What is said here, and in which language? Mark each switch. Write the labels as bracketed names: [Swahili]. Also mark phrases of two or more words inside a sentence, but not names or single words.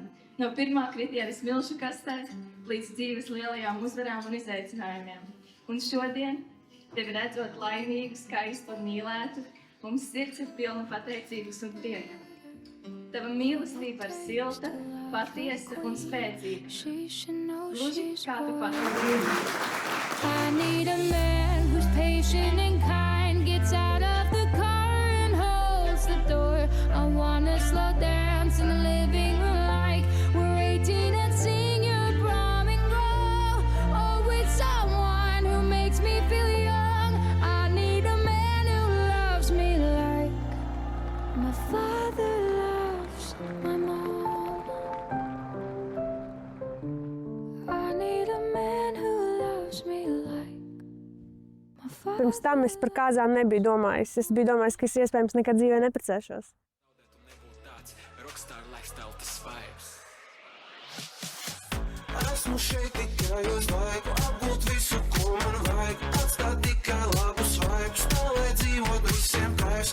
[Latvian] No pirmā kritiena smilšu kastē līdz dzīves lielajām uzvarām un izaicinājumiem. Un šodien, tevi redzot laimīgu, skaistu un mīlētu, mums sirds ir pilna pateicības un prieka. Tava mīlestība ir silta, patiesa un spēcīga. Gluži kā tu pati. [English] I need a man who's patient and kind, gets out of the car and holds the door. I wanna slow dance in the living room like we're 18 and sing your prom and grow. Oh, with someone who makes me feel young. I need a man who loves me like my father loves my mom. I need a man who loves me like my father. [Latvian] Pirms tam es par kāzām nebiju domājis. Es biju domājis, ka es iespējams nekad dzīvē neprecēšos. Esmu šeit tikai uz laiku, apgūt visu, ko man vajag. Atstāt tikai labus vibes, tā lai dzīvot visiem kaivs.